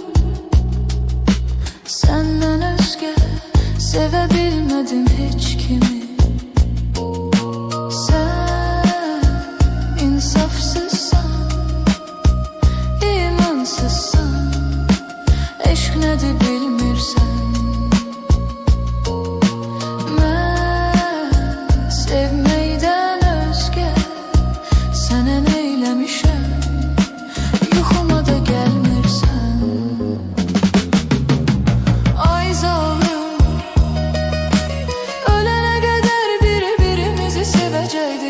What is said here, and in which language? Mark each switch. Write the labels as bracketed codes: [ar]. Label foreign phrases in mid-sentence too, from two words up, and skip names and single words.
[tr] Senden özge sevebilmedim hiç kimi. Sen insafsızsan, imansızsan, eşk nedir bilmirsən. [az] Mən sevməkdən özgə sənə neyləmişəm, yuxuma da gəlmirsən. Ay zalım, ölənə qədər bir-birimizi sevəcəkdi.